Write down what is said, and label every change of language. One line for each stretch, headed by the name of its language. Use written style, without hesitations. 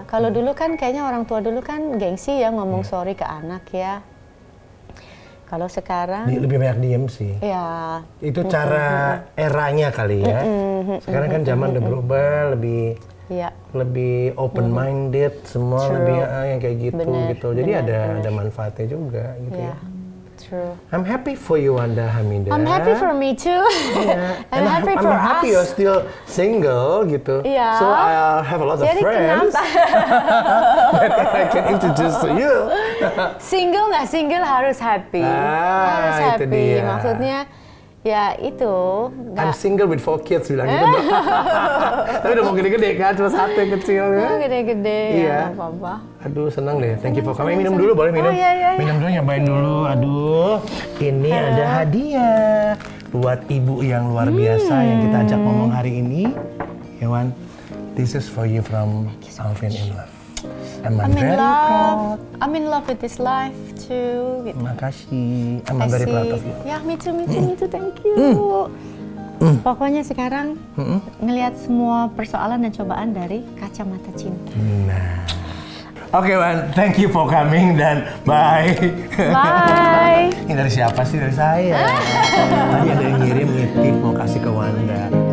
Indonesian: Kalau dulu kan kayaknya orang tua dulu kan gengsi ya ngomong sorry ke anak ya. Kalau sekarang lebih banyak diem sih. Iya. Itu cara eranya kali ya. Sekarang kan zaman udah berubah, lebih open minded, semua lebih yang kayak gitu gitu. Jadi ada manfaatnya juga gitu ya.
English: True. I'm happy for you, Wanda Hamidah. I'm happy for me too. I'm happy for us. I'm happy you're still single gitu. Yeah. So I have a lot of friends that I can introduce to you.
Indonesian: Single nggak single harus happy. Harus happy. Itu dia. Maksudnya ya itu.
English: I'm single with 4 kids
Indonesian: bilang gitu. Tapi udah mau gede-gede kan, cuma 1 yang kecil ya. Gede-gede ya apa-apa. Aduh senang deh,
English: thank you for coming.
Indonesian: Minum dulu boleh minum? Minum dulu, nyobain dulu. Aduh, ini ada hadiah buat ibu yang luar biasa yang kita ajak ngomong hari ini.
English: Hewan, this is for you from Alvin in Love. I'm very proud. I'm in love with this life too.
Indonesian: Gitu.
English: Makasih. I'm very proud of you. Ya, me too, thank you.
Indonesian: Pokoknya sekarang ngelihat semua persoalan dan cobaan dari kacamata cinta.
English: Nah. Oke, Wan, thank you for coming dan bye. Bye.
Indonesian: Ini dari siapa sih? Dari saya. Tadi ada yang ngirim nitip mau kasih ke Wanda.